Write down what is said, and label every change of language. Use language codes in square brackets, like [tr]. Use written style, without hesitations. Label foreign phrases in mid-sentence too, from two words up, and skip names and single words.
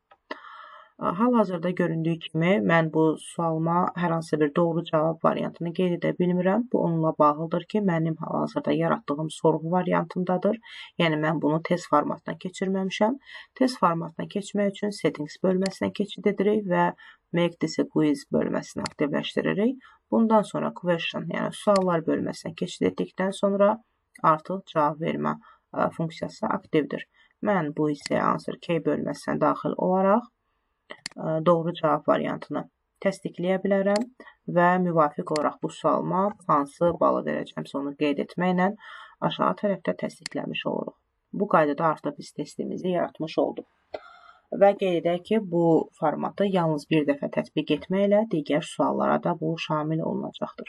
[az] Hal-hazırda göründüyü kimi mən bu sualıma hər hansı bir doğru cavab variantını qeyd edə bilmirəm. Bu onunla bağlıdır ki, mənim hal-hazırda yaratdığım sorğu variantındadır. Yəni mən bunu test formatına keçirməmişəm. Test formatına keçmək üçün settings bölməsinə keçid edirik və [en] make this a quiz [az] bölməsini aktivləşdiririk. Bundan sonra question, yəni suallar bölməsinə keçid etdikdən sonra artıq cavab vermə funksiyası aktivdir. Mən bu hissəyə [en] answer key [az] bölməsinə daxil olaraq doğru cavab variantını təsdiqləyə bilərəm və müvafiq olaraq bu sualıma hansı balı verəcəmsə onu qeyd etməklə aşağı tərəfdə təsdiqləmiş oluruq. Bu qaydada artıq biz testimizi yaratmış olduq. Və qeyd edək ki, bu formatı yalnız bir dəfə tətbiq etməklə digər suallara da bu şamil olunacaqdır.